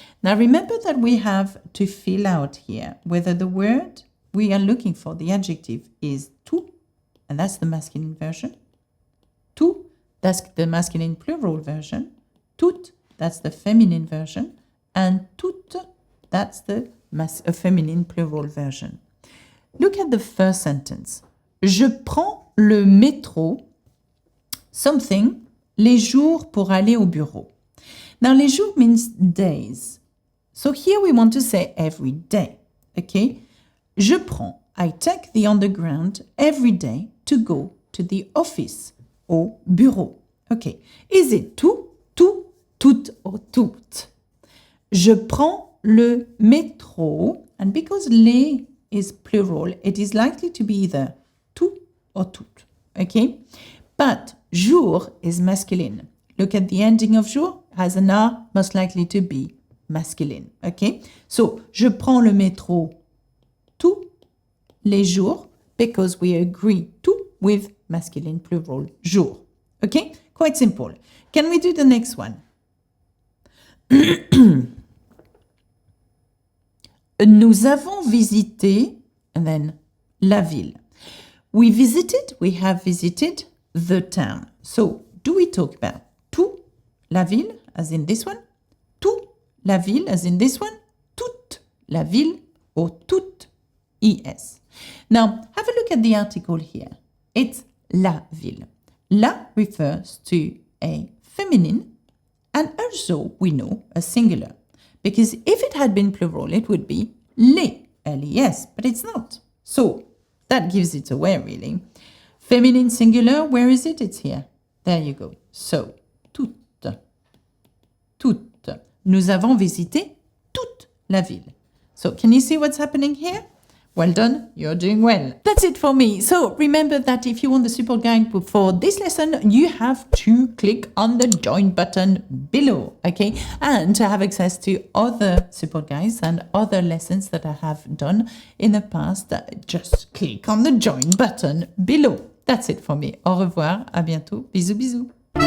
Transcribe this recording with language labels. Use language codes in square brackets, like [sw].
[en] Now remember that we have to fill out here whether the word we are looking for, the adjective, is tout, and that's the masculine version. Tout, that's the masculine plural version. Toute, that's the feminine version. And toute, that's the feminine plural version. Look at the first sentence. [fr] Je prends le métro, something, les jours pour aller au bureau. [en] Now, les jours means days. So here we want to say every day, okay? [fr] Je prends, [en] I take the underground every day to go to the office, [fr] au bureau. [en] Okay, is it tout, tout, toute, or toute? [fr] Je prends le métro, [en] and because les is plural, it is likely to be either tout or toute. Okay, but jour is masculine. Look at the ending of jour, has an R, most likely to be masculine. Okay, so [fr] je prends le métro tous les jours [en] because we agree tout with masculine plural jour. Okay, quite simple. Can we do the next one? [fr] Nous avons visité, [en] and then [fr] la ville. [en] We have visited the town. So, do we talk about tout la ville, as in this one? Tout la ville, as in this one? Toute la ville, or toute es. Now, have a look at the article here. It's la ville. La refers to a feminine, and also, we know, a singular. Because if it had been plural, it would be les, L-E-S, but it's not. So, that gives it away, really. Feminine singular, where is it? It's here. There you go. So, toute. Toute. [fr] Nous avons visité toute la ville. [en] So, can you see what's happening here? Well done, you're doing well. That's it for me. So remember that if you want the support guide for this lesson, you have to click on the join button below, okay? And to have access to other support guides and other lessons that I have done in the past, just click on the join button below. That's it for me. [fr] Au revoir, à bientôt. Bisous, bisous.